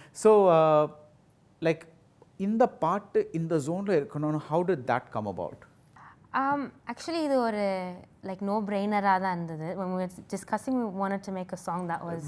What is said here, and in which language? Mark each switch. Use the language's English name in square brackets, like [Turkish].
[English] So like [Tamil] இந்த பாட்டு இந்த ஜோன்ல இருக்கணும், [English] how did that come about? [Tamil] Actually இது ஒரு [English] like no brainer-ஆ [Tamil] தான் இருந்தது. [English] When we were discussing, we wanted to make a song that was